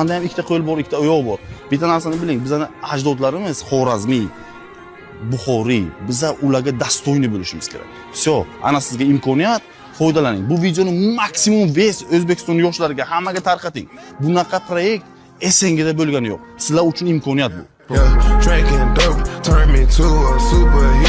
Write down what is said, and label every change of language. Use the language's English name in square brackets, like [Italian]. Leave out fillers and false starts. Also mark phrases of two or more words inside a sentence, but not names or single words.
[Uzbek] Menda ham ikkita qo'l bor, ikkita oyoq bor. Bitta narsani biling, bizning ajdodlarimiz Xorazmiy, Buxoriy, biza ularga dastoyni bo'lishimiz kerak. Всё, ana sizga imkoniyat, foydalaning. Bu videoni maksimum O'zbekiston yoshlariga hammaga tarqating. Bunaqa proyekt SNGda bo'lgani yo'q. Sizlar uchun imkoniyat bu. [English] Yeah, drinking dope turned me to a super